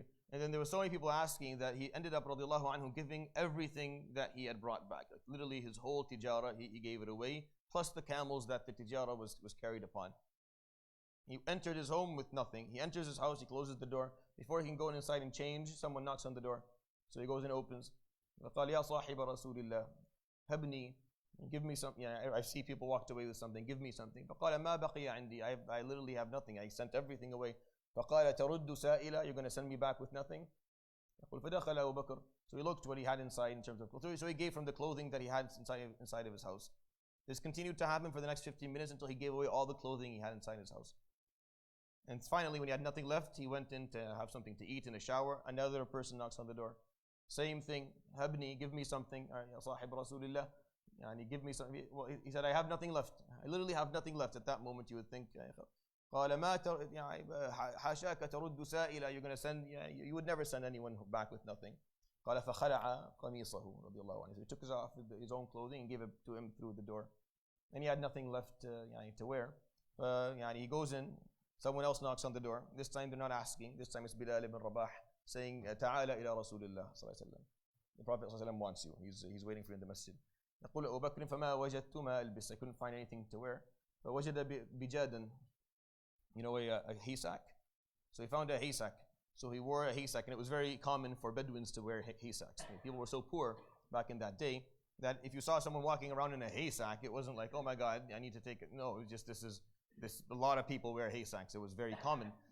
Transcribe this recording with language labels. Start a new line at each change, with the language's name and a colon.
English: And then there were so many people asking that he ended up radiallahu anhu giving everything that he had brought back. Like literally his whole tijara, he gave it away, plus the camels that the tijara was carried upon. He entered his home with nothing. He enters his house, he closes the door. Before he can go inside and change, someone knocks on the door. So he goes and opens.
Arabic: فقال يا صاحب رسول الله هبني,
English: give me something.
Arabic: I see people walked away with something.
English: Give me something.
Arabic: فقال ما بقي عندي.
English: I literally have nothing. I sent everything away.
Arabic: فقال ترد سائلة,
English: you're going to send me back with nothing?
Arabic: فدخل أبو بكر.
English: So he looked what he had inside in terms of clothes. So he gave from the clothing that he had inside of his house. This continued to happen for the next 15 minutes until he gave away all the clothing he had inside his house. And finally, when he had nothing left, he went in to have something to eat in a shower. Another person knocks on the door. Same thing. Habni, give me something.
Arabic: Ya sahib Rasulillah.
English: Give me something. Well, he said, I have nothing left. I literally have nothing left. At that moment, you would think,
Arabic: قال ما حاشاك ترد سائلة,
English: you're going to send, you would never send anyone back with nothing.
Arabic: قال فخلع قميصه رضي الله عنه.
English: So he took off his own clothing and gave it to him through the door. And he had nothing left to wear. He goes in, someone else knocks on the door. This time they're not asking. This time it's Bilal ibn Rabah saying,
Arabic: تعال إلى رسول الله صلى الله عليه وسلم.
English: The Prophet
Arabic: صلى الله عليه وسلم
English: wants you. He's waiting for you in the masjid.
Arabic: يقول أبو بكر فما وجدت ما ألبس.
English: I couldn't find anything to wear.
Arabic: فوجد بجادا,
English: a haysack. So he found a haysack. So he wore a haysack, and it was very common for Bedouins to wear haysacks. People were so poor back in that day that if you saw someone walking around in a haystack, it wasn't like, oh my God, I need to take it. No, it was just a lot of people wear haystacks. It was very common.